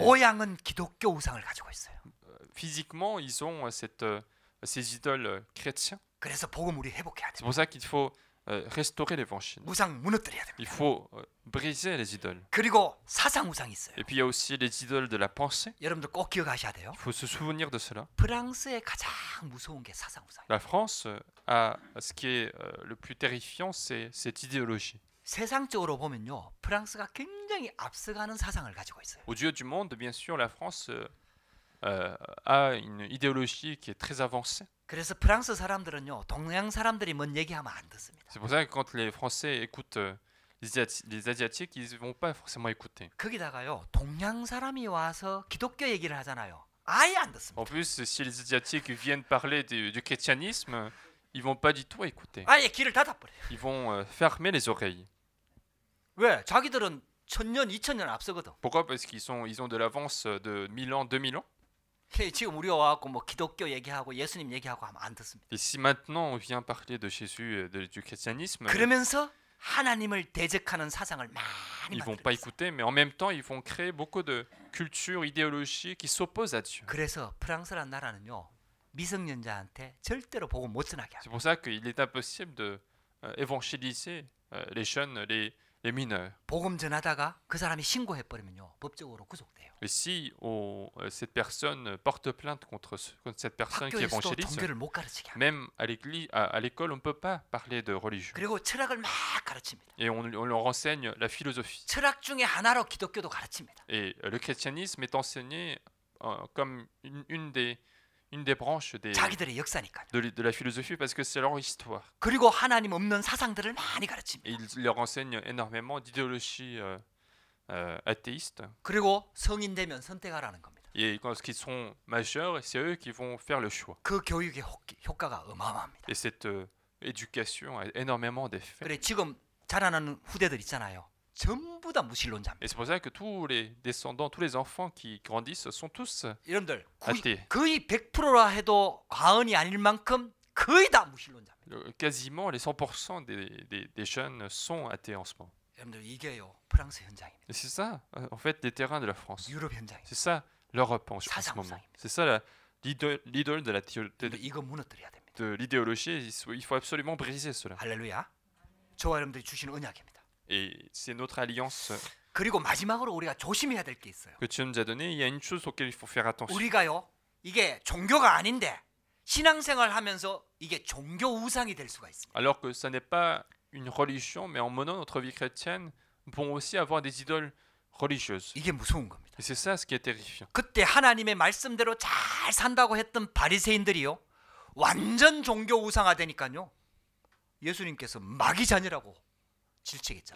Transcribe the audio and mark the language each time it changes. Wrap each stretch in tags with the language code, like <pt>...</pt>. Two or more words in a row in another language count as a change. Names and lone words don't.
<ko>모양은 기독교 우상을 가지고 있어요.</ko> <fr>Physiquement, ils ont ces idoles chrétiens.</fr> <ko>그래서 복음 우리 회복해야</ko> <fr>C'est</fr> <ko>돼요.</ko> <fr>pour ça qu'il faut restaurer l'évangile.</fr> <ko>우상 무너뜨려야</ko> <fr>Il</fr> <ko>됩니다.</ko> <fr>faut briser les idoles.</fr> <ko>그리고 사상 우상이 있어요.</ko> <fr>Et puis il y a aussi les idoles de la pensée.</fr> <ko>여러분들 꼭 기억하셔야 돼요.</ko> <fr>Il faut se souvenir de cela.</fr> <ko>프랑스의 가장 무서운 게 사상 우상이에요.</ko> <fr>La France a ce qui est le plus terrifiant, c'est cette idéologie.</fr> <ko>세상적으로 보면요, 프랑스가 굉장히 앞서가는 사상을 가지고 있어요.</ko> <fr>Aux yeux du monde, bien sûr, la France a une idéologie qui est très avancée.</fr> <ko>그래서 프랑스 사람들은요, 동양 사람들이 뭔 얘기하면 안 듣습니다.</ko> <fr>C'est pour ça que quand les Français écoutent les Asiatiques, ils ne vont pas forcément écouter.</fr> <ko>거기다가요, 동양 사람이 와서 기독교 얘기를 하잖아요. 아예 안 듣습니다.</ko> <fr>En plus, si les Asiatiques viennent parler du christianisme, ils vont pas du tout écouter.</fr> <ko>아예 귀를 닫아버려요.</ko> <fr>Ils vont fermer les oreilles.</fr> <ko>왜? 자기들은 1000년, 2000년 앞서거든.</ko> <fr>Pourquoi? Parce qu'ils ont de l'avance de 1000 ans, 2000 ans.</fr> <ko>지금 우리가 와갖고 뭐 기독교 얘기하고 예수님 얘기하고 하면 안 듣습니다.</ko> <fr>Et si maintenant on vient parler de Jésus, du christianisme,</fr> <ko>그러면서 하나님을 대적하는 사상을 많이</ko> <fr>ils vont pas</fr> <ko>만들었어요.</ko> <fr>écouter, mais en même temps, ils vont créer beaucoup de cultures, idéologies qui s'opposent à Dieu.</fr> <ko>그래서 프랑스란 나라는요, 미성년자한테 절대로 복음 못 전하게</ko> <fr>C'est</fr> <ko>합니다.</ko> <fr>pour ça qu'il est impossible de évangéliser les jeunes, les mineurs.</fr> <ko>복음 전하다가 그 사람이 신고해 버리면요, 법적으로 구속돼요.</ko> <fr>Et si cette personne porte plainte contre cette personne qui</fr> <ko>학교에서도</ko> <fr>évangélise,</fr> <ko>종교를 못 가르치게 합니다.</ko> <fr>même à l'église, à l'école, on ne peut pas parler de religion.</fr> <ko>그리고 철학을 막 가르칩니다.</ko> <fr>Et on leur enseigne la philosophie.</fr> <ko>철학 중에 하나로 기독교도 가르칩니다.</ko> <fr>Et le christianisme est enseigné comme une une des branches</fr> <ko>자기들의 역사니까요.</ko> <fr>de la philosophie parce que c'est leur histoire.</fr> <ko>그리고 하나님 없는 사상들을 많이 가르칩니다.</ko> <fr>Et ils leur enseignent énormément d'idéologies athéistes.</fr> <ko>그리고 성인 되면 선택하라는 겁니다.</ko> <fr>Et lorsqu'ils seront majeurs, c'est eux qui vont faire le choix.</fr> <ko>그 교육의 효과가 어마어마합니다.</ko> <fr>Et cette éducation a énormément d'effets.</fr> <ko>그래 지금 자라나는 후대들 있잖아요. 전부 다 무신론자입니다.</ko> <fr>Et c'est pour ça que tous les descendants, tous les enfants qui grandissent sont tous</fr> <ko>여러분들</ko> <fr>athées.</fr> <ko>거의 100%라 해도 과언이 아닐 만큼 거의 다 무신론자입니다.</ko> <fr>Quasiment les 100% des jeunes sont athées en ce moment.</fr> <ko>여러분들 이게요 프랑스 현장입니다.</ko> <fr>Et c'est ça, en fait, les terrains de la France.</fr> <ko>유럽 현장입니다.</ko> <fr>C'est ça l'Europe en ce moment. C'est ça l'idole</fr> <ko>이거 무너뜨려야 됩니다.</ko> <fr>de l'idéologie. Il faut absolument briser cela.</fr> <ko>할렐루야. 저와 여러분들이 주시는 언약입니다.</ko> <fr>Et c'est notre alliance</fr> <ko>그리고 마지막으로 우리가 조심해야 될 게 있어요.</ko> <fr>que Dieu nous a donnée. Il y a une chose auquel il faut faire attention.</fr> <ko>우리가요 이게 종교가 아닌데 신앙생활 하면서 이게 종교 우상이 될 수가 있습니다.</ko> <fr>Alors que ça n'est pas une religion, mais en menant notre vie chrétienne, nous pouvons aussi avoir des idoles religieuses.</fr> <ko>이게 무서운 겁니다.</ko> <fr>Et c'est ça ce qui est terrifiant.</fr> <ko>그때 하나님의 말씀대로 잘 산다고 했던 바리새인들이요 완전 종교 우상화되니까요 예수님께서 마귀 자녀라고 질책했잖아요.</ko>